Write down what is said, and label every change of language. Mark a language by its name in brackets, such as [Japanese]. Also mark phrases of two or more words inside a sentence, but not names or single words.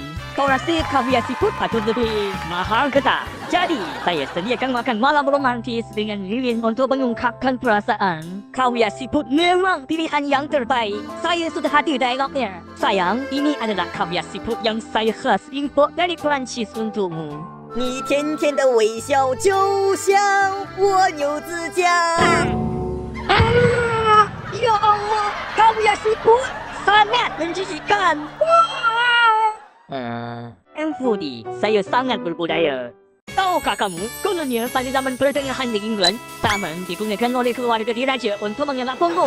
[Malay] Kau rasa kaviar siput patut lebih mahal ke tak? Jadi, saya sediakan makan malam romantis dengan lilin untuk mengungkapkan perasaan. Kaviar siput memang pilihan yang terbaik. Saya sudah hadir dialognya. Sayang, ini adalah kaviar siput yang saya khas import dari Perancis untukmu. [Chinese] 你甜甜的微笑就像蜗牛指甲。 [Malay] Ya Allah, kaviar siput sangat menjijikkan. Foodie, saya sangat berbudaya. Tahukah kamu, kononnya pada zaman pertengahan di England, salmon digunakan oleh keluarga diraja untuk mengelak punggung.